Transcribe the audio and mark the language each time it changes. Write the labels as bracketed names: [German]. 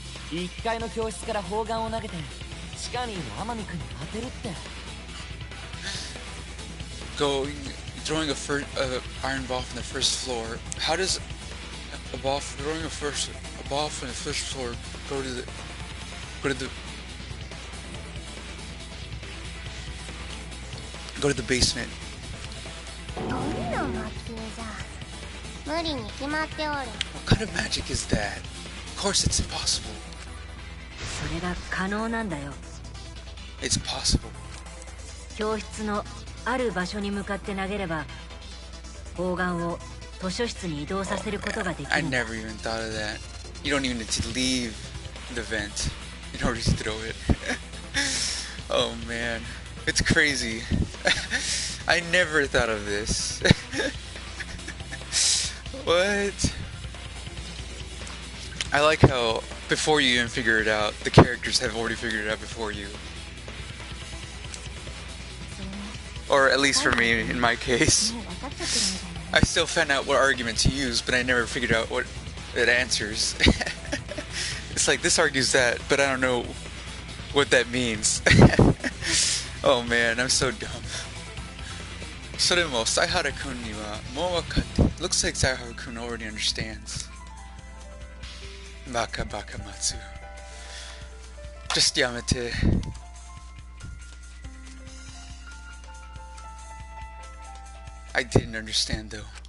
[Japanese] 1階の教室から砲丸を投げて地下にいる天海君に当てるって。 [English] Throwing a iron ball from the first floor. How does a ball from the first floor go to the basement? [Japanese] どんな魔球じゃ無理に決まっておる。 [English] What kind of magic is that? Of course it's impossible. [Japanese] それが可能なんだよ。 [English] It's possible. [Japanese] 教室のある場所に向かって投げれば砲丸を図書室に移動させることができ [English] I [Japanese] るんだ。 [English] never even thought of that. You don't even need to leave the vent in order to throw it. Oh man, it's crazy. I never thought of this. What? I like how before you even figure it out, the characters have already figured it out before you. Or at least for me, in my case. I still found out what argument to use, but I never figured out what it answers. It's like, this argues that, but I don't know what that means. Oh man, I'm so dumb. [Japanese] それも犀原くんにはもう分かって。 [English] Looks like 犀原くん already understands. [Japanese] バカバカ松。 [English] Just [Japanese] やめて。 [English] I didn't understand though.